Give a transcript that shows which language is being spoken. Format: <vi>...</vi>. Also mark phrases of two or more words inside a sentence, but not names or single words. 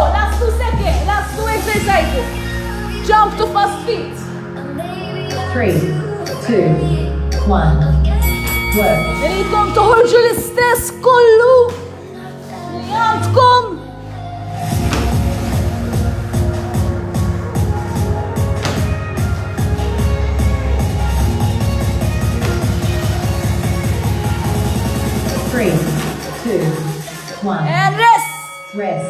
<en>Last 2 seconds. Last 2 exercises. Jump to fast feet. 3, 2, 1. Work.</en> <mt>Nridkom toħorġu l-istess kollu li għandkom.</mt> <en>Three, 2, 1. And rest. Rest.</en>